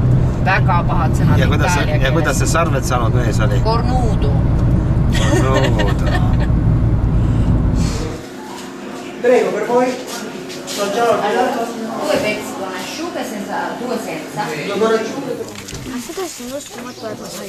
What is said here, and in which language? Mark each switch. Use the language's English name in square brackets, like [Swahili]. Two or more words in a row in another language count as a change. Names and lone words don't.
[Estonian] Väga pahad sõnad itaalia keeles. Ja kuidas see sarved saanud mees oli? Cornudo. Cornudo. [Italian] Prego, per voi. Allora, 2 pezzi con asciughe, 2 senza. [Estonian] Seda siin uskumatu arva sai.